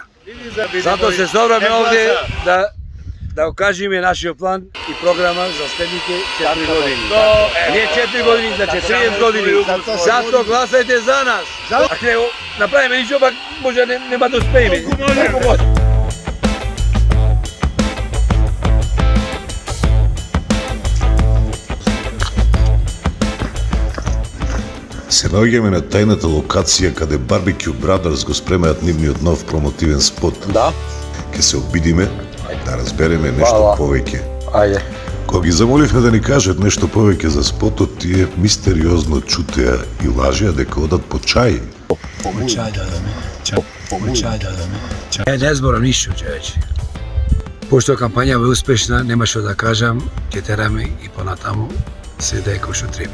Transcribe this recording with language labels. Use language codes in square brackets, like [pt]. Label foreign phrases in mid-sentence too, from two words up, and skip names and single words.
[sr] Zato se sobram ovdje da ukažem je naš plan i programa za sljedeće 4 godine. Nije 4 godine, znači 30 godini. Zato glasajte za nas. Ako ne napravimo ničo, pa možda nema da uspijemo. [mk] Се наоѓаме на тајната локација каде Barbecue Brothers го спремаат нивниот нов промотивен спот. Да. Ке се обидиме да разбереме нешто повеќе. Ајде. Кога ги замоливме да ни кажат нешто повеќе за спотот, тие мистериозно чутеа и лажеа дека одат по чај. [sr] Ne zboram ništa, čovječe. Pošto kampanja je uspešna, nema što da kažem, [mk] ќе тераме и понатаму се да е кој што треба.